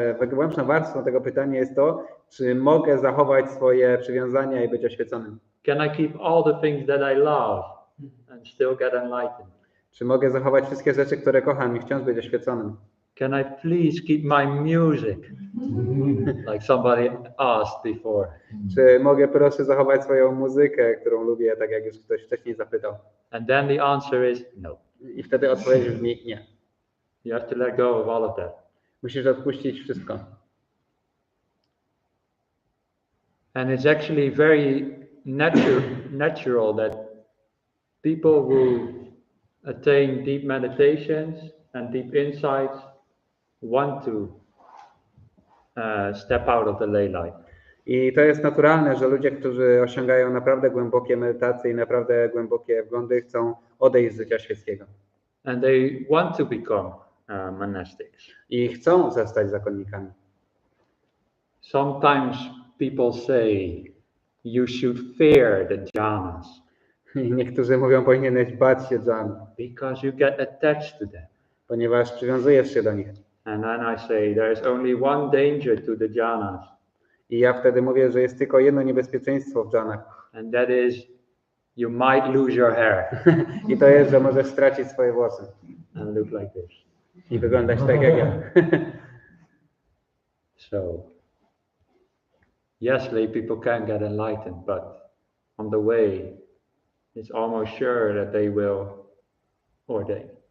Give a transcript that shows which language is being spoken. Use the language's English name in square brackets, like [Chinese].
[Polish] Głębszą warstwą tego pytania jest to, czy mogę zachować swoje przywiązania i być oświeconym. [English] Can I keep all the things that I love and still get enlightened? [Polish] Czy mogę zachować wszystkie rzeczy, które kocham i wciąż być oświeconym? [English] Can I please keep my music? Like somebody asked before. [Polish] Czy mogę proszę zachować swoją muzykę, którą lubię, tak jak już ktoś wcześniej zapytał? [English] And then the answer is no. [Polish] I wtedy odpowiedź brzmi nie. [English] You have to let go of all of that. [Polish] Musisz odpuścić wszystko. [English] And it's actually very natural that people who attain deep meditations and deep insights want to step out of the lay life. [Polish] I to jest naturalne, że ludzie, którzy osiągają naprawdę głębokie medytacje i naprawdę głębokie wglądy, chcą odejść z życia świeckiego. [English] And they want to become monastics. [Polish] I chcą zostać zakonnikami. [English] Sometimes people say you should fear the jhanas. [Polish] I niektórzy mówią, powinieneś bać się dżan, [English] Because you get attached to them. [Polish] ponieważ przywiązujesz się do nich. [English] And then I say there is only one danger to the jhanas. [Polish] I ja wtedy mówię, że jest tylko jedno niebezpieczeństwo w dżanach. [English] And that is you might lose your hair [Polish] I to jest, że możesz stracić swoje włosy. [English] and look like this. [Polish] I wyglądać tak jak ja. [English] So, yes, lay people can get enlightened, but on the way, it's almost sure that they will ordain.